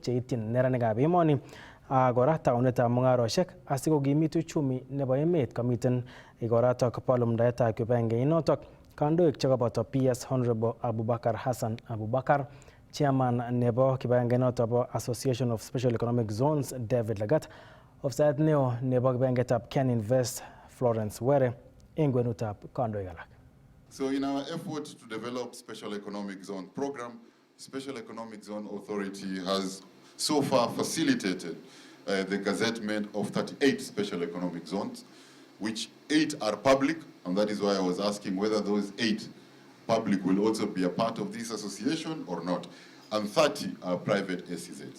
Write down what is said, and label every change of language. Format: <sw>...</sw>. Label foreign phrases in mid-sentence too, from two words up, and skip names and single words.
<kln>cheityin neranikab emoni ak kora taunetab mung'aroshek asikokimit uchumi nebo emet komiten ikoratok bo lumdaetab kibagengeit notok kandoik chekaboto PS Honorable Abubakar Hassan Abubakar, chairman nebo kibagengeit notok bo Association of Special Economic Zones David Lagat, ofisayat neo nebo kibagengeitab Ken Invest Florence Were eng kwenutab kandoik alak.</kln> <en>So in our effort to develop Special Economic Zone program, Special Economic Zone Authority has so far facilitated the gazettement of 38 Special Economic Zones, which 8 are public, and that is why I was asking whether those 8 public will also be a part of this association or not, and 30 are private SEZs.</en>